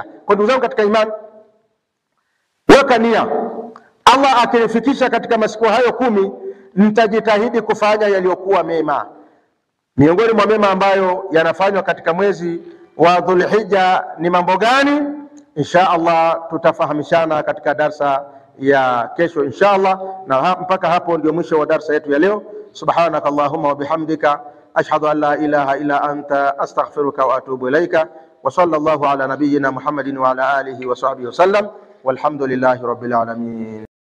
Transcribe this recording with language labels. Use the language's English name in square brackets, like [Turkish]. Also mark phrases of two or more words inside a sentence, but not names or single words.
[Swahili] Kwa ndugu zangu katika imani, weka nia, Allah akinifikisha katika masiku hayo 10, nitajitahidi kufanya yaliyokuwa mema. Miongoni mwa mema ambayo yanafanywa katika mwezi wa Dhulhijja ni mambo gani? [Arabic] إن شاء الله [Swahili] tutafahamishana katika darsa ya kesho [Arabic] إن شاء الله, [Swahili] na mpaka hapo ndio mwisho wa darsa yetu ya leo. [Arabic] سبحانك اللهم وبحمدك أشهد أن لا إله إلا أنت أستغفرك وأتوب إليك. وصلى الله على نبينا محمد وعلى آله وصحبه وسلم والحمد لله رب العالمين.